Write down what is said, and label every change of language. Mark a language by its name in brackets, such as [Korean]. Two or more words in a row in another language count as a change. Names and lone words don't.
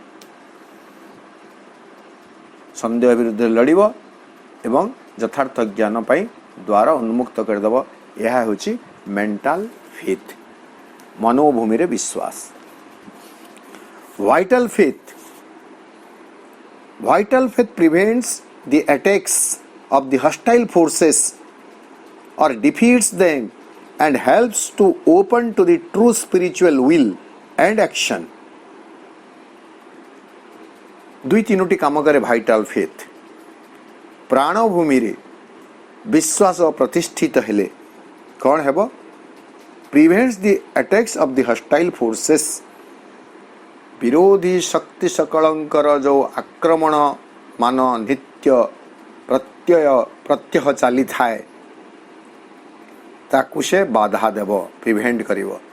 [Odia] ସନ୍ଦେହ ବିରୁଦ୍ଧରେ ଲଢ଼ିବ ଏବଂ ଯଥାର୍ଥ ଜ୍ଞାନ ପାଇଁ ଦ୍ୱାର ଉନ୍ମୁକ୍ତ କରିଦେବ। ଏହା ହେଉଛି [English] mental faith, [Odia] ମନୋଭୂମିରେ ବିଶ୍ୱାସ। [English] vital faith prevents the attacks of the hostile forces or defeats them and helps to open to the true spiritual will and action. [Odia] ଦୁଇ ତିନୋଟି କାମ କରେ [English] vital faith. [Odia] ପ୍ରାଣଭୂମିରେ ବିଶ୍ୱାସ ପ୍ରତିଷ୍ଠିତ ହେଲେ କ'ଣ ହେବ? [English] prevents the attacks of the hostile forces. [Odia] ବିରୋଧୀ ଶକ୍ତି ସକଳଙ୍କର ଯେଉଁ ଆକ୍ରମଣ ମାନ ନିତ୍ୟ ପ୍ରତ୍ୟହ ଚାଲିଥାଏ, ତାକୁ ସେ ବାଧା ଦେବ, ପ୍ରିଭେଣ୍ଟ କରିବ।